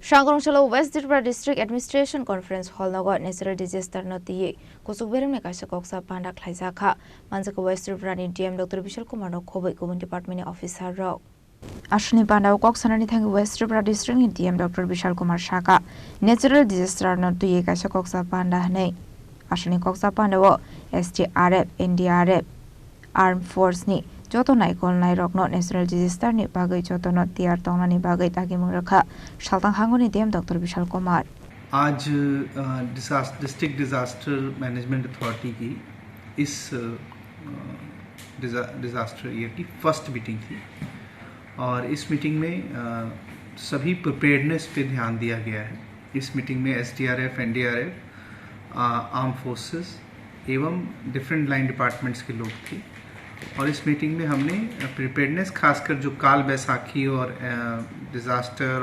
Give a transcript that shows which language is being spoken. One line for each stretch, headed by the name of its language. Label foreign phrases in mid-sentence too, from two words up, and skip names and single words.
Kok Borok: Shangrongchalo West Tripura District Administration Conference Hall nago
English: natural disaster
Kok Borok: noti kusukberem ne kaisa koksa panda khlaisa kha manjaka West Tripura ni DM Dr. Vishal Kumar no khoboi kubun department ni officer ro Ashni panda koksana ni thang West Tripura District ni DM Dr. Vishal Kumar Shaka
English: natural disaster
Kok Borok: noti kaisa koksa panda nei Ashni koksa panda wo SDRF NDRF
English: Armed Force
Kok Borok: ni joto naikol nairok no
English: natural disaster
Kok Borok: ni bagai joto no tiar tongna ni bagai taki mungrakha shaltang hangoni DM Dr. Vishal Kumar
Hindi: आज
English: district disaster management authority
Hindi: की इस
English: disaster year
Hindi: की
English: first meeting
Hindi: थी और इस मीटिंग में सभी प्रिपेयर्डनेस पे ध्यान दिया गया है। इस मीटिंग में SDRF, NDRF,
English: arm forces
Hindi: एवं
English: different line departments
Hindi: के लोग थे और इस मीटिंग में हमने प्रिपेयर्डनेस खासकर जो काल बैसाखी और डिज़ास्टर